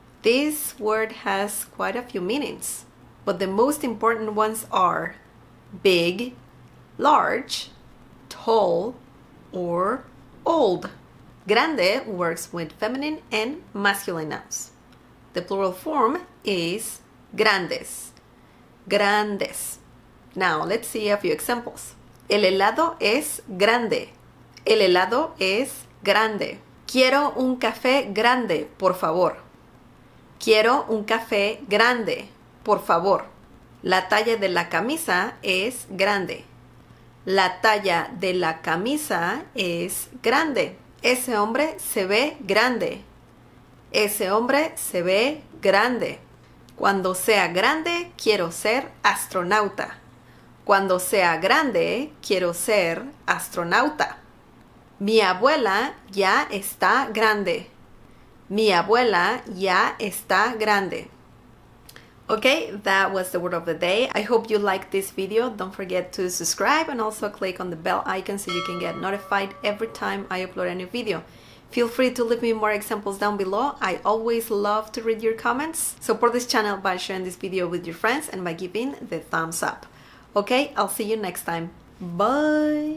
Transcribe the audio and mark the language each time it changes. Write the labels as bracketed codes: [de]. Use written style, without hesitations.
[en] This word has quite a few meanings, but the most important ones are big, large, tall, or old. Grande works with feminine and masculine nouns. The plural form is grandes. Grandes. Now let's see a few examples. [es] El helado es grande. El helado es grande. Quiero un café grande, por favor. Quiero un café grande, por favor. La talla de la camisa es grande. La talla de la camisa es grande. Ese hombre se ve grande. Ese hombre se ve grande. Cuando sea grande, quiero ser astronauta. Cuando sea grande, quiero ser astronauta. Mi abuela ya está grande. Mi abuela ya está grande. [en] Okay, that was the word of the day. I hope you liked this video. Don't forget to subscribe and also click on the bell icon so you can get notified every time I upload a new video. Feel free to leave me more examples down below. I always love to read your comments. Support this channel by sharing this video with your friends and by giving the thumbs up. Okay, I'll see you next time. Bye!